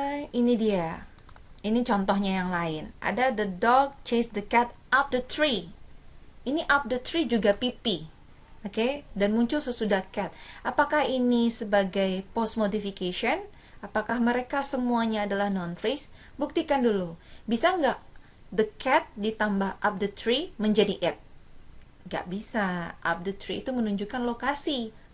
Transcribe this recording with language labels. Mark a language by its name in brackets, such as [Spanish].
[Indonesian] Ini dia. Ini contohnya yang lain. Ada [English] the dog chased the cat up the tree. [Indonesian] Ini up the tree juga PP, oke? Dan muncul sesudah cat. Apakah ini sebagai post modification? Apakah mereka semuanya adalah noun phrase? Buktikan dulu. Bisa nggak the cat ditambah [English] up the tree [Indonesian] menjadi it? Nggak bisa. Up the tree itu menunjukkan lokasi.